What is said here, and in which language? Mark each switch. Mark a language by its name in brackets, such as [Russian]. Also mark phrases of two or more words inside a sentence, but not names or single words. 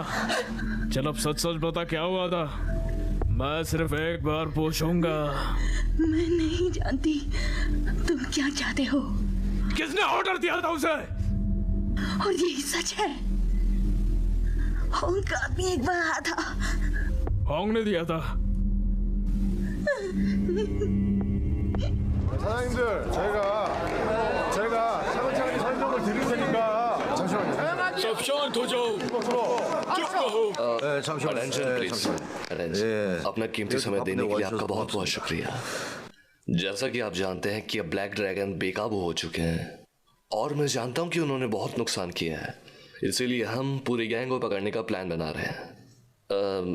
[Hindi] चल अब सच सच बता, क्या हुआ था? मैं सिर्फ एक बार पूछूंगा। मैं नहीं जानती तुम क्या चाहते हो। किसने ऑर्डर दिया था उसे? और यही सच है। होंग का आदमी एक बार आया था। होंग ने दिया था? [Korean] 사장님들 제가 차근차근 설명을 드릴 테니까 잠시만요. [Hindi] सब शांत हो जाओ। चुप रहो। अपना कीमती समय देने के लिए आपका बहुत बहुत शुक्रिया। जैसा कि आप जानते हैं कि अब ब्लैक ड्रैगन बेकाबू हो चुके हैं और मैं जानता हूं कि उन्होंने बहुत नुकसान किया है, इसीलिए हम पूरी गैंग को पकड़ने का प्लान बना रहे हैं।